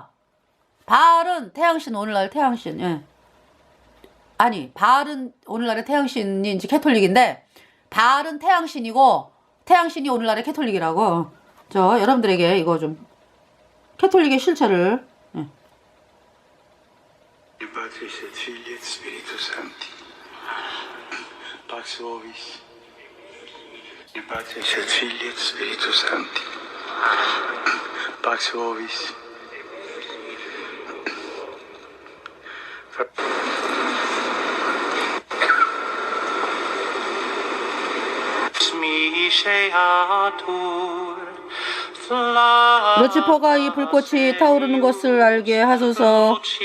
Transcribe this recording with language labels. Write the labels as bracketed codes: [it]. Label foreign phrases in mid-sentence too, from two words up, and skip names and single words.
[ko] 바알은 태양신, 오늘날 태양신. 예. 아니, 바알은 오늘날의 태양신이 이제 캐톨릭인데, 바알은 태양신이고, 태양신이 오늘날의 캐톨릭이라고. 저 여러분들에게 이거 좀 캐톨릭의 실체를. [la] Patris et Filii et Spiritus Sancti. Pax vobis. Patris et Filii et Spiritus Sancti. Pax vobis. [ko] 루치퍼가 이 불꽃이 타오르는 것을 알게 하소서.